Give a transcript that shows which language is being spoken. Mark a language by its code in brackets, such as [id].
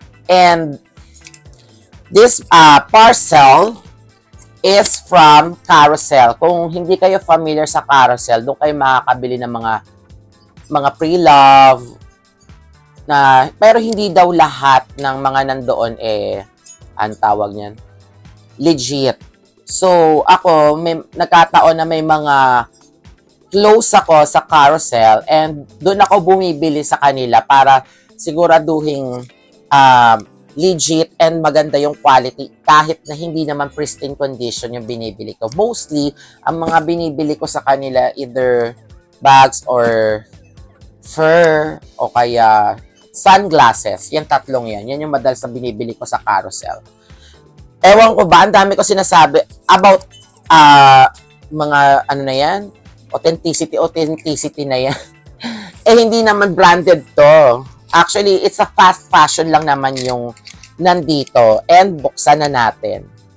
[en] And this parcel is from Carousel. [tl] Kung hindi kayo familiar sa Carousel, doon kayo makakabili ng mga pre-love pero hindi daw lahat ng mga nandoon ang tawag niyan, legit. So, ako, nagkataon na may mga close ako sa Carousel, and doon ako bumibili sa kanila para siguraduhin legit and maganda yung quality, kahit na hindi naman pristine condition yung binibili ko. Mostly, ang mga binibili ko sa kanila, either bags or fur o kaya sunglasses. Yan tatlong yan. Yan yung madalas na binibili ko sa Carousel. Ewan ko ba, ang dami ko sinasabi about mga ano na yan, authenticity na yan. Hindi naman branded to. Actually, it's a fast fashion lang naman yung nandito, and buksan na natin.